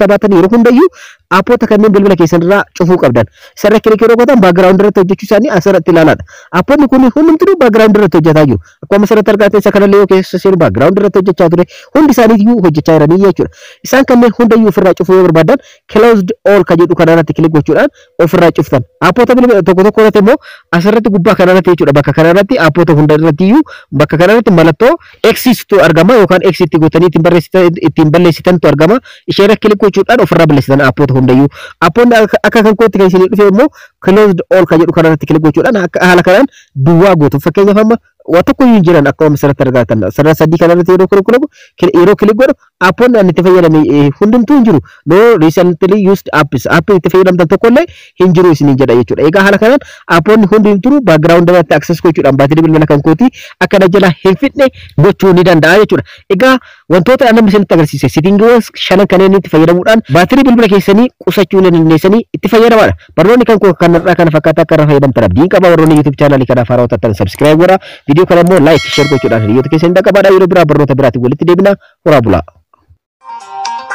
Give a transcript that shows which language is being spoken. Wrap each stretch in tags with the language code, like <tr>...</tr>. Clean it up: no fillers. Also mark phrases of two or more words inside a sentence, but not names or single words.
<om>baatan yeroo hundayyuu appoota kanneen bilbila keessan irraa cufuu qabdan sarara kilik yeroo gootan background irratti hojjechuu isaanii asirratti ilaalaadha appoonni kun hundumtuu background irratti hojjetaa jiru akkuma asirratti argaatan isa kanallee yoo keessa seenu background irratti hojjechaa ture hundi isaaniiyyuu hojjechaa jiranii jechuudha isaan kanneen hundayyuu ofirraa cufuu yoo barbaadan</om> <en>closed all</en> <om>ka jedhu kanarratti kilik gochuudhaan ofirraa cuftan appoota bilbila tokko irratti immoo asirratti gubbaa kanarratti jechuudha bakka kanarratti appoota hunda irrattiyyuu bakka kanarratti mallattoo exit argama yookaan exit gootanii ittiin balleessitantu argama isheerra kilik gochuudhaan ofirraa balleessitan appoota hundayyuu appoonni akka kan kootti kan isinii dhufe immoo</om> <en>closed all</en> <om>ka jedhu kanarratti kilik gochuudhaan haala kanaan duwwaa gootu fakkeenyaaf amma waa tokko hin jiran akkuma asirratti argatan sarara sadii kanarratti yeroo kilik godhu appoonni ani itti fayyadame hundumtuu hin jiru</om> <en>no recently used apps</en> <om>itti fayyadamtan tokkollee hin jiru isiniin jedha jechuudha egaa haala kanaan appoonni hundumtuu background irratti access gochuudhaan baatirii bilbila kan kooti akka jala hin fixne gochuu ni danda'a jechuudha egaa wantoota annan isinitti agarsiise settingiiwwan shanan kanneen itti fayyadamuudhaan baatirii bilbila keessanii qusachuu dandeessanii itti fayyadamaadha barnoonni kan kanarraa kana fakkaata akka irra fayyadamtan abdiin qaba warroonni YouTube channel kanaaf haaraa ta'an subscribe godhaa video kana immoo like share gochuudhaan hiriyoota keessan dhaqqabaadhaa yeroo biraa barnoota biraatiin walitti deebina horaa bulaa</om>